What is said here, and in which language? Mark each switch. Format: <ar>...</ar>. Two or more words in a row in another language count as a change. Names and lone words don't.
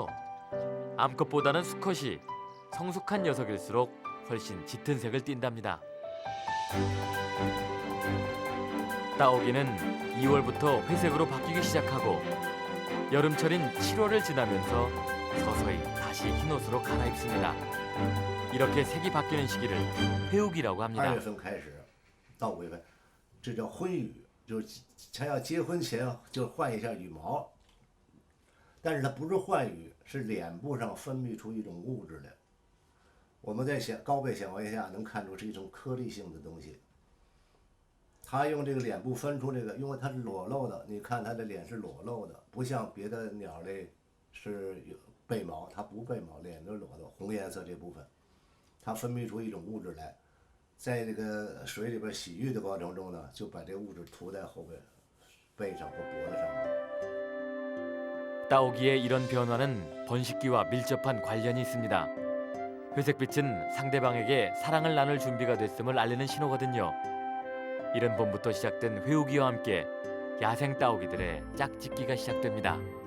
<ko>암컷보다는 수컷이 성숙한 녀석일수록 훨씬 짙은 색을 띈답니다. 따오기는 2월부터 회색으로 바뀌기 시작하고 여름철인 7월을 지나면서 서서히 다시 흰옷으로 갈아입습니다. 이렇게 색이 바뀌는 시기를 회우기라고 합니다.</ko> <zh>2月份开始到5月份，这叫婚羽，就是他要结婚前就换一下羽毛，但是它不是换羽，是脸部上分泌出一种物质来。我们在高倍显微下能看出是一种颗粒性的东西。它用这个脸部分出这个，因为它是裸露的，你看它的脸是裸露的，不像别的鸟类是有背毛，它不背毛，脸都裸露，红颜色这部分，它分泌出一种物质来。在这个水里边洗浴的过程中呢，就把这个物质涂在后背上或脖子上。</zh> <ko>따오기의 이런 변화는 번식기와 밀접한 관련이 있습니다. 회색빛은 상대방에게 사랑을 나눌 준비가 됐음을 알리는 신호거든요. 이른 봄부터 시작된 회우기와 함께 야생 따오기들의 짝짓기가 시작됩니다.</ko>